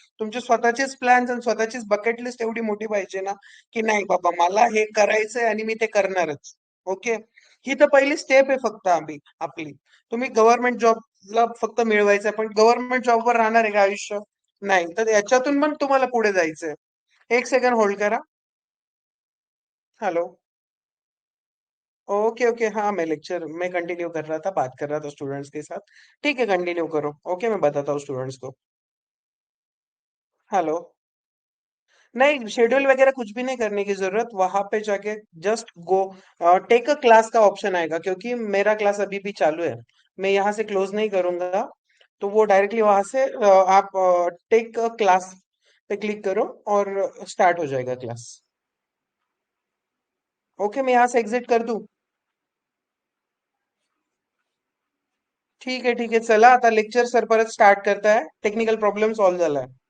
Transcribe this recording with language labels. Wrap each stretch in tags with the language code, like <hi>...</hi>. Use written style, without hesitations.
<mr>तुमचे स्वतःचेच प्लॅन्स आणि स्वतःचीच बकेट लिस्ट एवढी मोठी पाहिजे ना, की नाही बाबा मला हे करायचंय आणि मी ते करणारच. ओके. ही तर पहिली स्टेप आहे फक्त आपली. तुम्ही गव्हर्नमेंट जॉबला फक्त मिळवायचंय, पण गव्हर्नमेंट जॉबवर राहणार आहे का आयुष्य? नाही. तर याच्यातून पण तुम्हाला पुढे जायचंय. एक सेकंड होल्ड करा. हेलो.</mr> <hi>ओके ओके, हाँ मैं लेक्चर में कंटिन्यू कर रहा था, बात कर रहा था स्टूडेंट्स के साथ. ठीक है, कंटिन्यू करो. ओके, मैं बताता हूँ स्टूडेंट्स को. हेलो. नहीं, शेड्यूल वगैरह कुछ भी नहीं करने की जरूरत. वहां पे जाके just go take a class का ऑप्शन आएगा, क्योंकि मेरा क्लास अभी भी चालू है. मैं यहाँ से क्लोज नहीं करूंगा. तो वो डायरेक्टली वहां से आप टेक अ क्लास पे क्लिक करो और स्टार्ट हो जाएगा क्लास. ओके, मैं यहाँ से एग्जिट कर दूं.</hi> <mr>ठीक आहे चला, आता लेक्चर सर परत स्टार्ट करताय. टेक्निकल प्रॉब्लेम सॉल्व्ह झालाय.</mr>